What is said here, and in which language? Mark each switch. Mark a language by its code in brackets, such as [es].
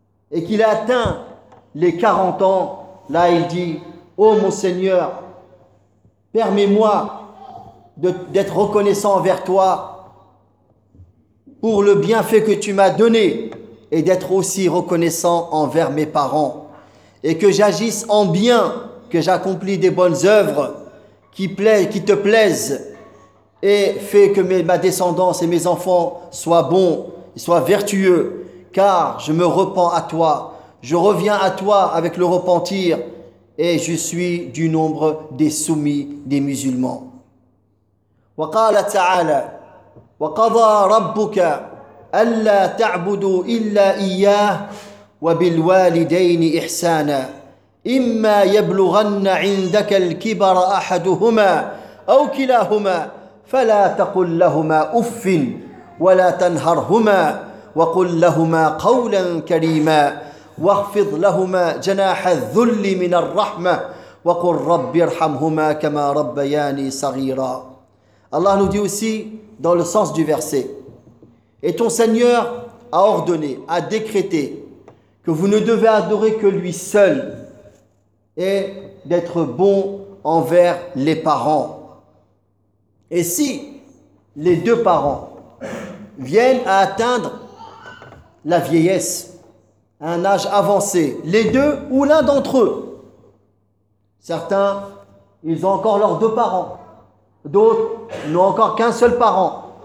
[fr] Et qu'il a atteint les 40 ans, là il dit, « Oh mon Seigneur, permets-moi d'être reconnaissant envers toi pour le bienfait que tu m'as donné et d'être aussi reconnaissant envers mes parents. Et que j'agisse en bien, que j'accomplis des bonnes œuvres qui te plaisent et fais que ma descendance et mes enfants soient bons, soient vertueux, car je me repens à toi. Je reviens à toi avec le repentir et je suis du nombre des soumis des musulmans. » [ar] وقال تعالى وقضى ربك ألا تعبدوا إلا إياه وبالوالدين إحسانا إما يبلغن عندك الكبر أحدهما أو كلاهما فلا تقل لهما أف ولا تنهرهما وقل لهما قولا كريما واخفض لهما جناح الذل من الرحمة وقل رب ارحمهما كما ربياني صغيرا. [fr] Allah nous dit aussi dans le sens du verset, et ton Seigneur a ordonné, a décrété que vous ne devez adorer que lui seul et d'être bon envers les parents. Et si les deux parents viennent à atteindre la vieillesse, un âge avancé, les deux ou l'un d'entre eux, certains, ils ont encore leurs deux parents, d'autres n'ont encore qu'un seul parent.